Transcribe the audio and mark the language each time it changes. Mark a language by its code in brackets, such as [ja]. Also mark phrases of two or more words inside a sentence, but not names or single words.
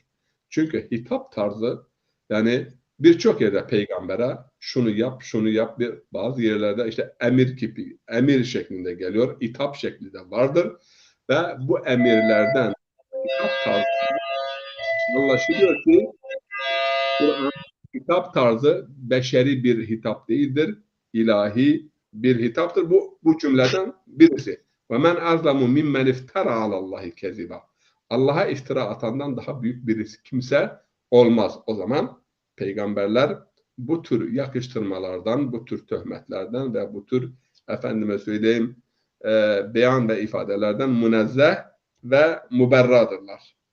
[tr] Çünkü hitap tarzı, yani birçok yerde peygambere şunu yap, şunu yap, bazı yerlerde işte emir şeklinde geliyor, hitap şeklinde vardır ve bu emirlerden hitap tarzı anlaşılıyor ki Kur'an hitap tarzı beşeri bir hitap değildir, ilahi bir hitaptır. Bu cümleden birisi. [ar] وَمَنْ أَظْلَمُ مِمَّنْ اِفْتَرَى عَلَى اللّٰهِ كَذِبًا. [tr] Allah'a iftira atandan daha büyük birisi kimse olmaz. O zaman peygamberler bu tür yakıştırmalardan, bu tür töhmetlerden ve bu tür efendime söyleyeyim beyan ve ifadelerden münezzeh ve muberradırlar.